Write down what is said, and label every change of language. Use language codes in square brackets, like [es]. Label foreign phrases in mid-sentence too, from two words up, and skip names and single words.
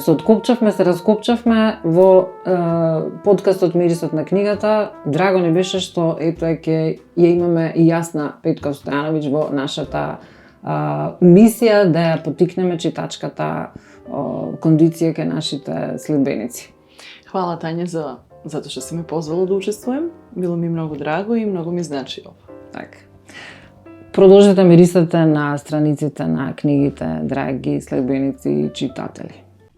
[mk] Се откопчавме, се раскопчавме во подкастот Мирисот на книгата. Драго ни беше што ето ќе ја имаме и јасна Петка Стојановиќ во нашата мисија да ја потикнеме читачката кондиција кај нашите следбеници. [sr] Hvala Tanja zato što si me pozvala da učestvujem. Bilo mi mnogo drago i mnogo mi znači ovo. [mk] Така. Продолжете мирисате на страниците на книгите, драги следбеници и читатели.